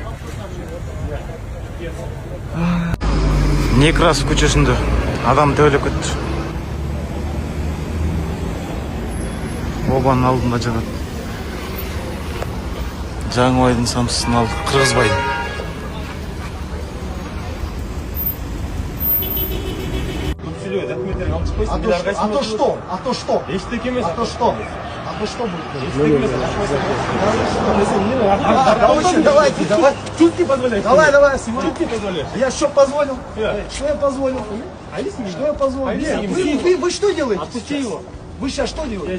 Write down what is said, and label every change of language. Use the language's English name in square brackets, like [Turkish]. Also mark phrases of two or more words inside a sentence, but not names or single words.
[Kyrgyz] Некрасов көчөсүндө адам төбөлөп кетти. Обанын алдында жатат. Жаңыбайдын самсысын алды, Кыргызбайдын. [Russian] А то что? А то что? [Kyrgyz] Эчтеке эмес. [Russian] А то что? А то что будет? Давайте, давай. Чутки позволяй. Давай, Симон. Чутки позволяй. Я что позволил? Что я позволил? Что я позволил? Вы что делаете? Отпусти его. Вы сейчас что Я делаете?